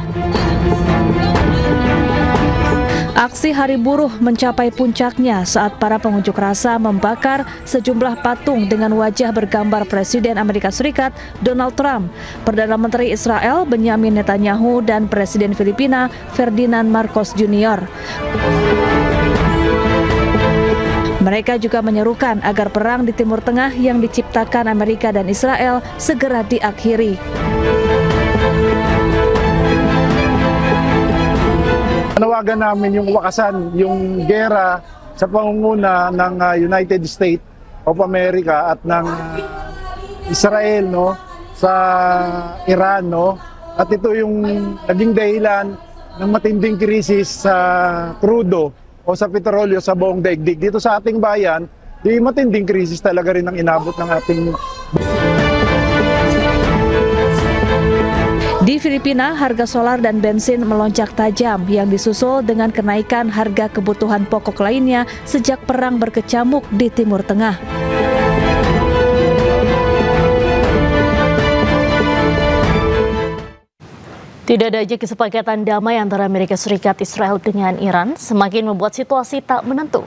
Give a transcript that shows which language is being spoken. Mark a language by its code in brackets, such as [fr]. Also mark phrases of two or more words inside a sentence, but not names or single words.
[id] Aksi Hari Buruh mencapai puncaknya saat para pengunjuk rasa membakar sejumlah patung dengan wajah bergambar Presiden Amerika Serikat Donald Trump, Perdana Menteri Israel Benyamin Netanyahu, dan Presiden Filipina Ferdinand Marcos Jr. Mereka juga menyerukan agar perang di Timur Tengah yang diciptakan Amerika dan Israel segera diakhiri. [tl] Panawagan namin yung wakasan, yung gera sa pangunguna ng United States of America at ng Israel, no, sa Iran, no. At ito yung naging dahilan ng matinding krisis sa crudo o sa petrolyo sa buong daigdig. Dito sa ating bayan, di matinding krisis talaga rin ang inabot ng ating. [id] Di Filipina, harga solar dan bensin melonjak tajam yang disusul dengan kenaikan harga kebutuhan pokok lainnya sejak perang berkecamuk di Timur Tengah. Tidak adanya kesepakatan damai antara Amerika Serikat, Israel dengan Iran semakin membuat situasi tak menentu.